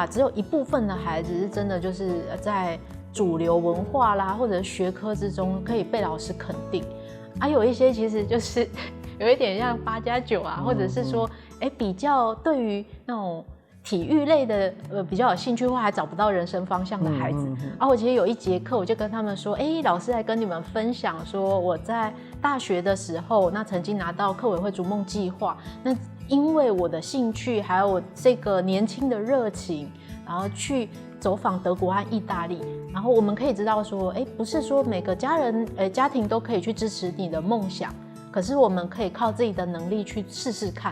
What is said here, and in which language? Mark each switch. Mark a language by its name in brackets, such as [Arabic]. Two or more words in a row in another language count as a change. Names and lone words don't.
[Chinese] 只有一部分的孩子是真的就是在主流文化啦或者學科之中可以被老師肯定，啊有一些其實就是有一點像8+9啊，或者是說比較對於那種體育類的比較有興趣或還找不到人生方向的孩子，我其實有一節課我就跟他們說，老師來跟你們分享說我在大學的時候，那曾經拿到課委會逐夢計劃，那因为我的兴趣，还有我这个年轻的热情，然后去走访德国和意大利，然后我们可以知道说，不是说每个家庭都可以去支持你的梦想，可是我们可以靠自己的能力去试试看。